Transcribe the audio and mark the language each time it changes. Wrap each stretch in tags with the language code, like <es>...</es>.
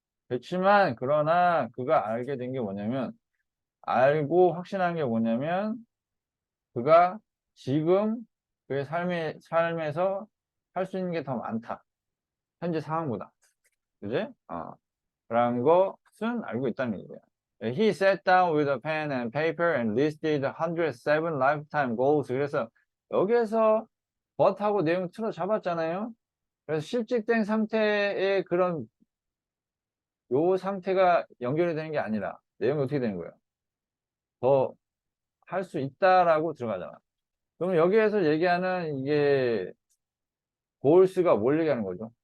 <ko>그렇지만, 그러나 그가 알게 된 게 뭐냐면, 알고 확신한 게 뭐냐면, 그가 지금 그의 삶에서 할 수 있는 게 더 많다. 현재 상황보다. 그지? 그런 것은 알고 있다는 얘기예요.</ko> <en>He sat down with a pen and paper and listed 107 lifetime goals.</en> <ko>그래서 여기에서 but하고 내용 틀어 잡았잖아요. 그래서 실직된 상태의 그런 요 상태가 연결이 되는 게 아니라 내용이 어떻게 되는 거예요? 더 할 수 있다라고 들어가잖아. 그럼 여기에서 얘기하는 이게 골스가 뭘 얘기하는 거죠?</ko>